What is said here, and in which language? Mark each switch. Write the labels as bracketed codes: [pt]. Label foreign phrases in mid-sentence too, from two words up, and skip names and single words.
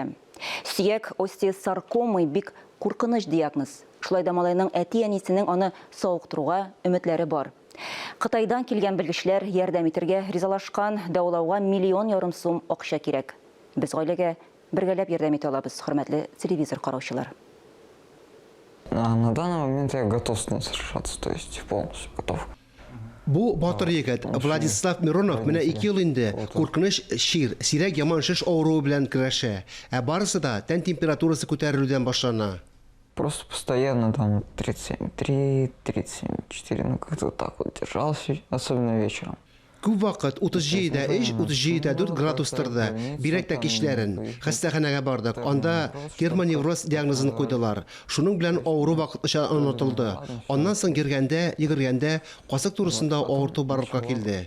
[tt] Сөяк остеосаркома бик куркыныч диагноз. Шулай да малайның әти-әнисенең аны сауыктыруга өметләре бар. Кытайдан килгән белгечләр ярдәм итәргә ризалашкан, дәвалауга миллион ярым сум акча кирәк. Без гаиләгә бергәләп ярдәм итә алабыз, хөрмәтле телевизор караучылар. [ru] На данный момент я готов с ним сражаться, то есть полностью готов. [tt] Бу батыр егет Владислав Миронов менә 2 ел инде куркыныч сирәк яман шиш авыруы белән көрәшә. Барысы да тән температурасы күтәрелүдән башлана. [ru] Просто постоянно там 37,3, 37,4, ну как-то вот так вот держался, особенно вечером. [tt] Күп вакыт 37,3, 37,4 градустарда бирәктә кичләрен хастаханәгә бардык. Анда гермоневроз диагнозын куйдылар. Шуның белән авыру вакытлыча онытылды. Аннан соң йөргәндә, касык турысында авырту барлыкка килде.